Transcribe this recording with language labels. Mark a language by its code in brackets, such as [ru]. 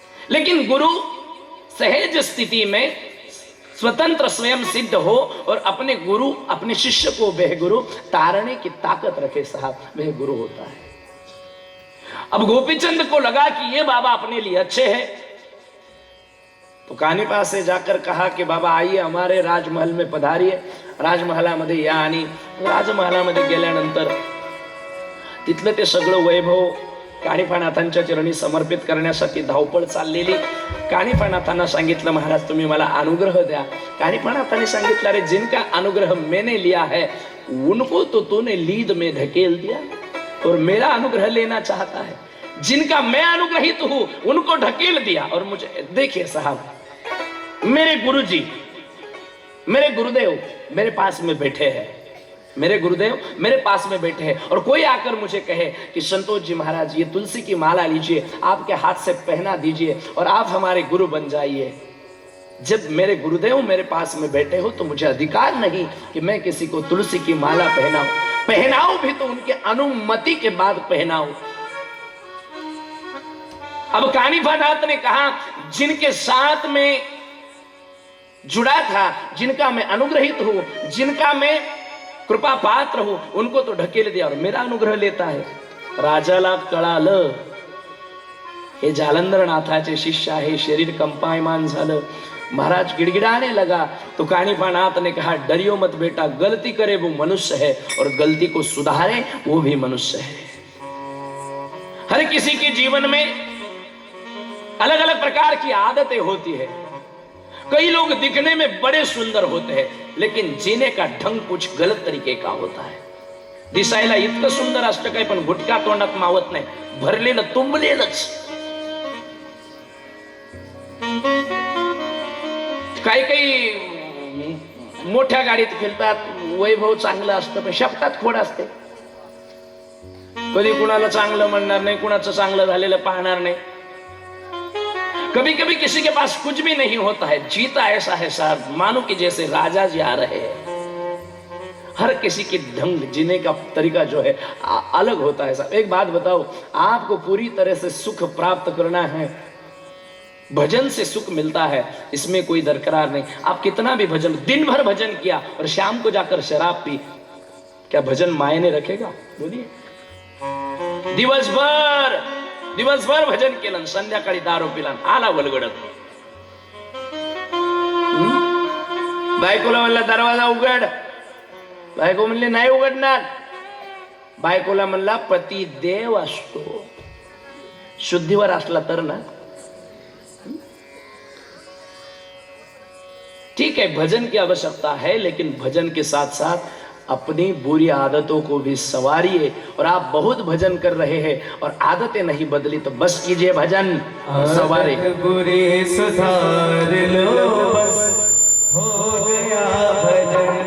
[hi] लेकिन गुरु सहज स्थिति में स्वतंत्र स्वयं सिद्ध हो और अपने गुरु, अपने शिष्य को वह गुरु तारने की ताकत रखे साहब, वह गुरु होता है। अब गोपीचंद को लगा कि ये बाबा अपने लिए अच्छे हैं, तो कानिपा से जाकर कहा कि बाबा आइए हमारे राजमहल में पधारिये। [mr] राजमहालामध्ये या, आणि राजमहालामध्ये गेल्यानंतर तिथलं ते सगळं वैभव कानिफानाथांच्या चरणी समर्पित करण्यासाठी धावपळ चाललेली। कानिफानाथांना सांगितलं महाराज तुम्ही मला अनुग्रह द्या। कानिफानाथांनी सांगितलं [hi] अरे जिनका अनुग्रह मैंने लिया है उनको तो तूने लीद में धकेल दिया और मेरा अनुग्रह लेना चाहता है। जिनका मैं अनुग्रहित हूं उनको ढकेल दिया। और मुझे देखिए साहब, मेरे गुरुजी, मेरे गुरुदेव मेरे पास में बैठे हैं, मेरे गुरुदेव मेरे पास में बैठे हैं, और कोई आकर मुझे कहे कि संतोष जी महाराज ये तुलसी की माला लीजिए, आपके हाथ से पहना दीजिए और आप हमारे गुरु बन जाइए। जब मेरे गुरुदेव मेरे पास में बैठे हो तो मुझे अधिकार नहीं कि मैं किसी को तुलसी की माला पहनाऊं भी तो उनके अनुमति के बाद पहनाऊं। अब कानिफानाथ ने कहा जिनके साथ में जुड़ा था, जिनका मैं अनुग्रहित हूं, जिनका मैं कृपा पात्र हूं, उनको तो ढकेल दिया और मेरा अनुग्रह लेता है। [mr] राजाला कळालं हे जालंधरनाथाचे शिष्य आहे, शरीर कंपायमान झालं। [hi] महाराज गिड़गिड़ाने लगा तो कानिफानाथ ने कहा डरियो मत बेटा, गलती करे वो मनुष्य है और गलती को सुधारे वो भी मनुष्य है। हर किसी के जीवन में अलग अलग प्रकार की आदतें होती है। कई लोग दिखने में बड़े सुंदर होते हैं लेकिन जीने का ढंग कुछ गलत तरीके का होता है। [mr] दिसायला इतकं सुंदर असतं काय पण गुटखा तोंडात मावत नाही, भरलेलं तुंबलेलंच। काही मोठ्या गाडीत फिरतात, वैभव चांगलं असतं पण शब्दात खोड असते। कधी कुणाला चांगलं म्हणणार नाही, कुणाचं चांगलं झालेलं पाहणार नाही। [hi] कभी कभी किसी के पास कुछ भी नहीं होता है, जीता ऐसा है साहब, मानो कि जैसे राजा जी आ रहे हैं। हर किसी की ढंग जीने का तरीका जो है अलग होता है साहब। एक बात बताओ, आपको पूरी तरह से सुख प्राप्त करना है, भजन से सुख मिलता है, इसमें कोई दरकरार नहीं। आप कितना भी भजन, दिन भर भजन किया और शाम को जाकर शराब पी, क्या भजन मायने रखेगा? बोलिए। [mr] दिवसभर भजन केलं, संध्याकाळी दारू पिला, आला वलगडत। बायकोला म्हणला दरवाजा उघड, बायको म्हणली नाही उघडणार। बायकोला म्हणला पती देव असतो, शुद्धीवर असला तर ना। [hi] ठीक है, भजन की आवश्यकता है, लेकिन भजन के साथ साथ अपनी बुरी आदतों को भी संवारिए। और आप बहुत भजन कर रहे हैं और आदतें नहीं बदली तो बस कीजिए भजन सवारे। बुरी सुधार लो बस हो गया भजन।